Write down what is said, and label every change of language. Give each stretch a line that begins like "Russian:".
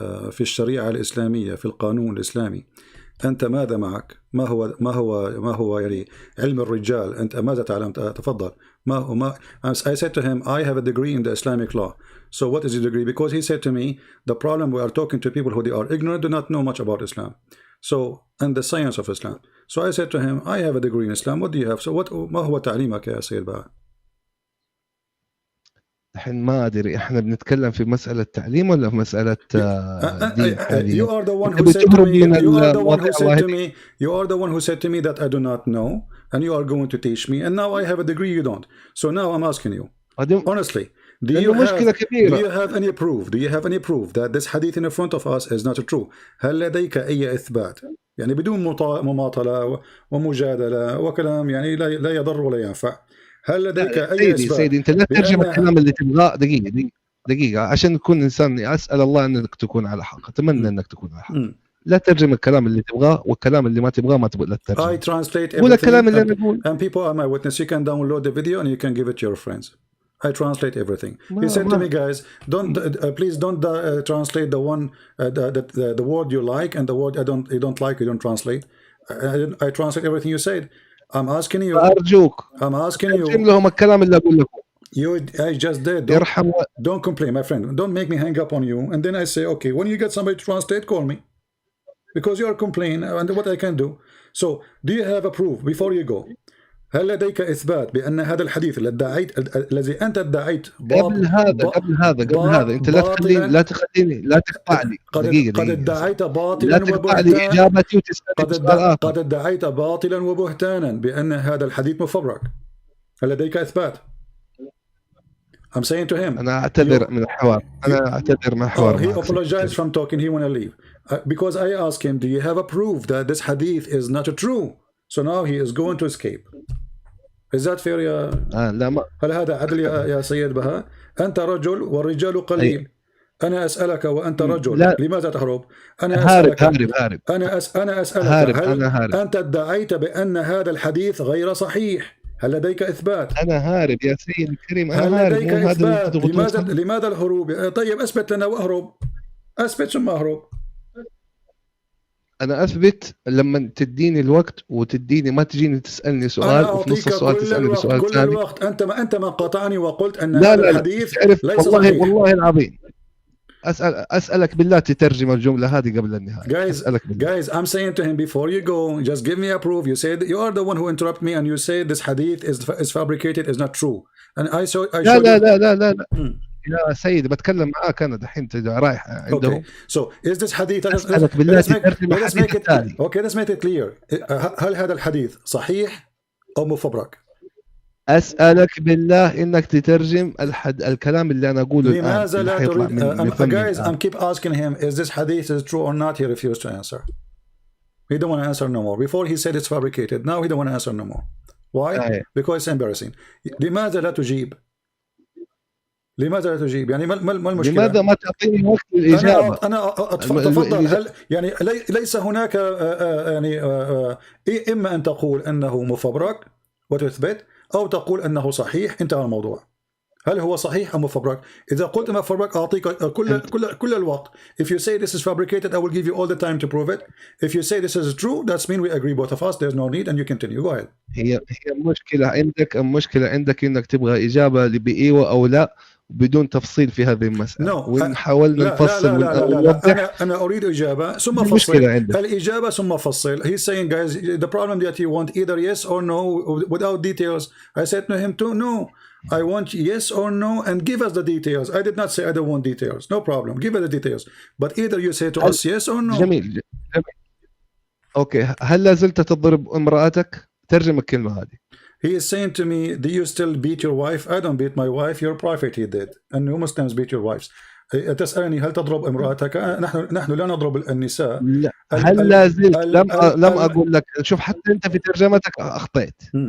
Arabic: في الشريعة الإسلامية في القانون الإسلامي، أنت ماذا معك؟ ما هو يعني علم الرجال؟ أنت ماذا تعلم؟ تفضل.
English: I said to him, I have a degree in the Islamic law. So what is your degree? Because he said to me, the problem we are talking to people who they are ignorant, do not know much about Islam. So, and the science of Islam. So I said to him, I have a degree in Islam. What do you have?
Arabic: So ما هو تعليمك يا سيد بقى؟ الحين ما أدري إحنا بنتكلم في مسألة تعليم ولا في مسألة دين حاليا.
English: You are the one who said to me. You are the one who said to me. You are the one who said to me that I do not know, and you are going to teach me. And now I have a degree, you don't. So now I'm asking you, honestly, do you have any proof? Do you have any proof that this hadith in front of us is not true?
Arabic: هل لديك أي إثبات؟ يعني بدون مماطلة ومجادلة وكلام يعني لا يضر ولا ينفع. هل لديك أي إثبات؟ سيدي أنت لا ترجم الكلام اللي تبغاه. دقيقة عشان نكون إنسان، أسأل الله أنك تكون على حق، أتمنى أنك تكون على حق. لا ترجم الكلام اللي تبغاه، والكلام اللي ما تبغاه ما تبغى لا ترجم.
English: I translate
Arabic: قول الكلام اللي أنا أقول.
English: And people are my witness. You can download the video and you can give it to your friends. I translate everything. He said to me, guys, please don't translate the one the word you like and the word you don't like. You don't translate. I translate everything you said. I'm asking you.
Arabic: أرجوك.
English: I'm asking you.
Arabic: ترجم لهم الكلام اللي أقول لكم.
English: I just did. Don't complain, my friend. Don't make me hang up on you. And then I say, okay, when you get somebody to translate, call me, because you are complaining. And what I can do. So, do you have a proof before you go?
Arabic: هل لديك إثبات بأن هذا الحديث الذي أنت ادعيت قبل هذا أنت لا تخليني لا تقطعني. قد ادعيت باطلا وبهتانا. قد ادعيت باطلا وبهتانا بأن هذا الحديث مفبرك. هل لديك إثبات؟
English: I'm saying to him.
Arabic: أنا أعتذر من الحوار.
English: He apologized from talking. He want to leave because I asked him, do you have a proof that this hadith is not true? So now he is going to escape. Is that fair يا
Arabic: لا ما. هل هذا عدل يا سيد بهاء؟ أنت رجل والرجال قليل. أنا أسألك وأنت رجل. لا. لماذا تهرب؟ أنا أسألك. هارب. أنا أسألك. هل أنت ادعيت بأن هذا الحديث غير صحيح؟ هل لديك إثبات؟ أنا هارب يا سيدي الكريم. أنا هل هارب. لديك إثبات؟ لماذا الهروب؟ طيب أثبت لنا وأهرب. أثبت ثم أهرب. أنا أثبت لما تديني الوقت وتديني، ما تجيني تسألني سؤال وفي نص السؤال تسألني سؤال ثاني. كل الوقت أنت ما قاطعني وقلت أن هذا الحديث ليس صحيح. والله العظيم أسألك بالله تترجم الجملة هذه قبل النهاية.
English: Guys, I'm saying to him before you go, just give me a proof. You said you are the one who interrupted me and you say this hadith is fabricated, is not true. And I showed
Arabic: لا. يا سيدي بتكلم معاك أنا دحين رايح عندهم.
English: So is this hadith?
Arabic: أسألك بالله تترجم الحديث الثاني.
English: Okay, let's make it clear.
Arabic: هل هذا الحديث صحيح أو مفبرك؟ أسألك بالله إنك تترجم الكلام اللي أنا أقوله الآن. لماذا لا تريد؟
English: Guys, I'm keep asking him, is this hadith is true or not? He refused to answer. He don't want to answer no more. Before he said it's fabricated. Now he don't want to answer no more. Why? Because it's embarrassing.
Arabic: لماذا لا تجيب؟ يعني ما المشكلة؟ لماذا ما تعطيني وقت الإجابة؟ أنا تفضل. هل يعني ليس هناك يعني إما أن تقول أنه مفبرك وتثبت، أو تقول أنه صحيح، انتهى الموضوع. هل هو صحيح أو مفبرك؟ إذا قلت مفبرك أعطيك كل الوقت.
English: If you say this is fabricated, I will give you all the time to prove it. If you say this is true, that's mean we agree both of us. There's no need and you continue. Go ahead.
Arabic: هي المشكلة عندك إنك تبغى إجابة بإيوة أو لا بدون تفصيل في هذه المسألة. وإن حاولنا نفصل لا. أنا أريد إجابة ثم فصل. الإجابة ثم فصل.
English: He's saying, guys, the problem that you want either yes or no without details. I said to him too, no. I want yes or no and give us the details. I did not say I don't want details. No problem. Give us the details. But either you say to us yes or no.
Arabic: جميل. أوكي. هل لازلت تضرب امرأتك؟ ترجم الكلمة هذه.
English: He is saying to me, do you still beat your wife? I don't beat my wife. Your prophet he did. And you Muslims beat your wives.
Arabic: تسألني هل تضرب امرأتك؟ نحن لا نضرب النساء. لا. هل لازلت؟ لم أقول لك. شوف حتى أنت في ترجمتك أخطأت.